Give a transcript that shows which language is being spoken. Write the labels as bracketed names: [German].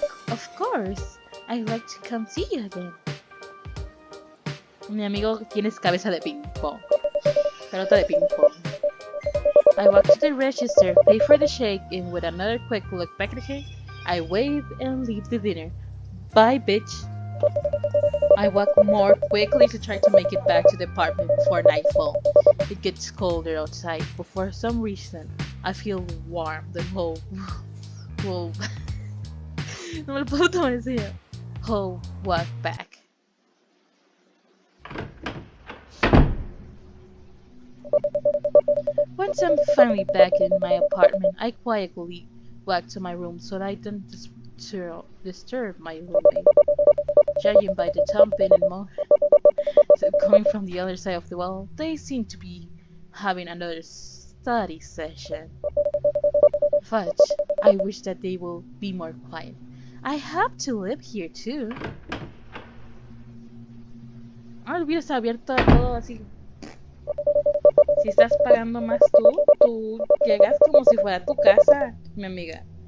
[English] Of course, I'd like to come see you again. [Spanish] Mi amigo, tienes cabeza de ping pong. Pelota de ping pong. [English] I walk to the register, pay for the shake, and with another quick look back at her, I wave and leave the dinner. Bye, bitch. I walk more quickly to try to make it back to the apartment before nightfall. It gets colder outside, but for some reason, I feel warm the whole [Spanish] no me lo puedo tomar en serio. [English] Whole walk back. Once I'm finally back in my apartment, I quietly walk to my room so that I don't disturb my roommate. Judging by the thumping and motion coming from the other side of the wall, they seem to be having another study session. Fudge, I wish that they will be more quiet. I have to live here too. [Spanish] Ah, el video está abierto a todo así. Si estás pagando más tú llegas como si fuera tu casa, mi amiga.